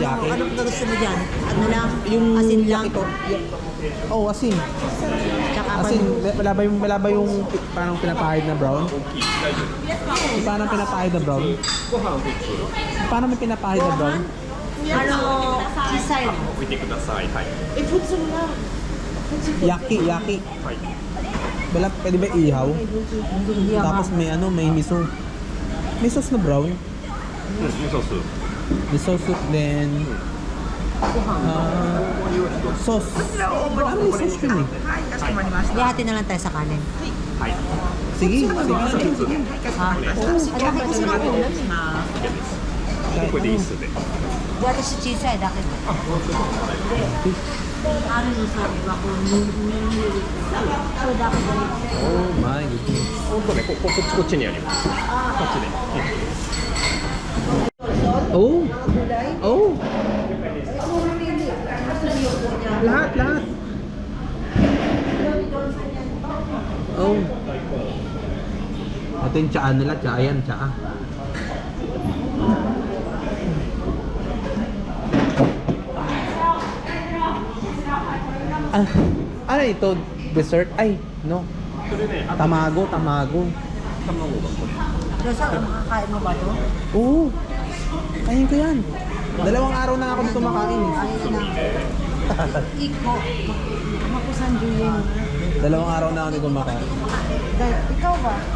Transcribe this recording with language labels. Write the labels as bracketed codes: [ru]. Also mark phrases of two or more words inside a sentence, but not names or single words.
[tl] yaki. Anong gusto mo dyan? Ano lang? Yung asin lang? [ja] 焼きと. [tl] Oh, asin. Tsaka Asin, pan- wala ba yung parang pinapahid na brown? Paano pinapahid na brown? Paano may pinapahid na brown? Ano? Sisay. [ja] 置いてください。はい。 Yaki. はい。 [tl] Wala, pwede ba ihaw? Hindi ako. Tapos may miso. May sauce na brown. [ja] 味噌スープ。 [tl] May sauce then sauce. Ano yung sauce yun eh? Hindi, hati na lang tayo sa kanin. [ja] はい。 [tl] Sige. Ha? Ay, daki kasi na ako. [ja] これでいいっすね。 [tl] Dati si Chisay, daki. Ano yung sabi ba ko? So, daki ba? [en] Oh my goodness. [ja] 本当ね、こっちにあります。こっちで。 [tl] Oh. Lahat. Oh. Ito yung tsaa nila, tsaa yan, tsaa. Ano ito? Dessert? Ay, no. [ja] それね、 Tamago. 卵がこれ。 [tl] So, saan makakain mo ba ito? Oo. Kain ko yan. Dalawang araw na ako dito makain. Ayun na. Iko. Makusan Julian. Dalawang araw na ako dito makain. Ikaw ba?